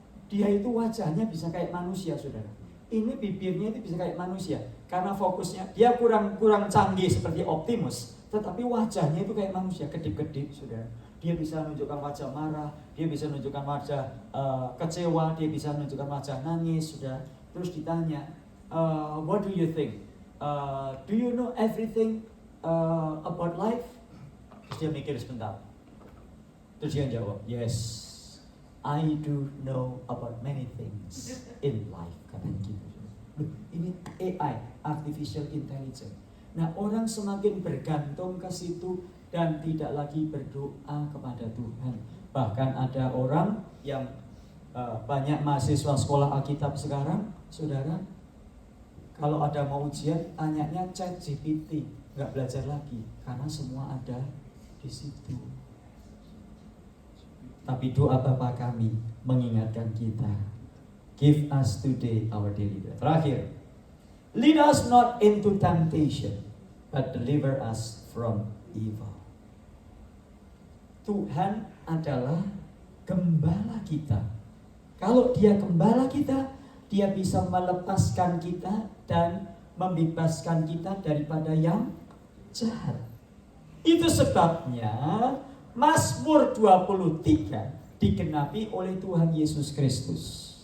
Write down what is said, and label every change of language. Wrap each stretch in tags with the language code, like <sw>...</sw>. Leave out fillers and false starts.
<id>Dia itu wajahnya bisa kayak manusia saudara. Ini bibirnya itu bisa kayak manusia. Karena fokusnya, dia kurang canggih seperti Optimus, tetapi wajahnya itu kayak manusia, kedip-kedip saudara. Dia bisa menunjukkan wajah marah, dia bisa menunjukkan wajah kecewa, dia bisa menunjukkan wajah nangis, sudah. Terus ditanya,</id> <en>what do you think? Do you know everything about life?</en> <id>Terus dia mikir sebentar. Terus dia jawab,</id> <en>yes, I do know about many things in life.</en> <id>Katanya gitu. Loh, ini AI, Artificial Intelligence. Nah, orang semakin bergantung ke situ dan tidak lagi berdoa kepada Tuhan. Bahkan ada orang yang banyak mahasiswa sekolah Alkitab sekarang, saudara, kalau ada mau ujian, tanyanya ChatGPT, nggak belajar lagi, karena semua ada di situ. Tapi doa Bapa kami mengingatkan kita,</id> <en>give us today our daily bread. Terakhir, lead us not into temptation, but deliver us from evil.</en> <id>Tuhan adalah gembala kita. Kalau dia gembala kita, dia bisa melepaskan kita dan membebaskan kita daripada yang jahat. Itu sebabnya Mazmur 23 digenapi oleh Tuhan Yesus Kristus.</id>